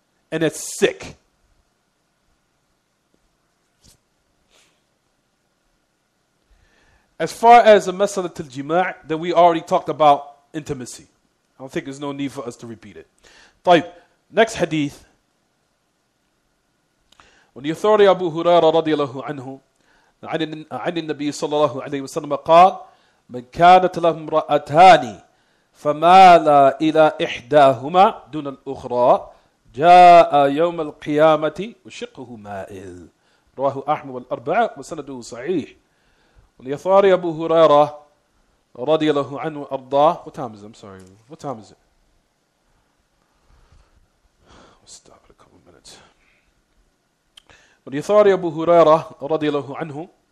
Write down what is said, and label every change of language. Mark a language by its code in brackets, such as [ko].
[en] And it's sick. As far as the masalat al-jima', then we already talked about intimacy. I don't think there's no need for us to repeat it. طيب, next hadith. When the authority [ar] Abu Hurairah radiallahu anhu عن النبي صلى الله عليه وسلم قال من كانت له امرأتان فمال إلى إحداهما دون الأخرى جاء يوم القيامة وشقه مائل. رواه أحمد والأربعة وسنده صحيح. [en] When the authority Abu Hurairah radiallahu anhu ardah. What time is it? I'm sorry. What time is it? We'll stop in a couple of minutes. When the authority Abu Hurairah radiallahu anhu.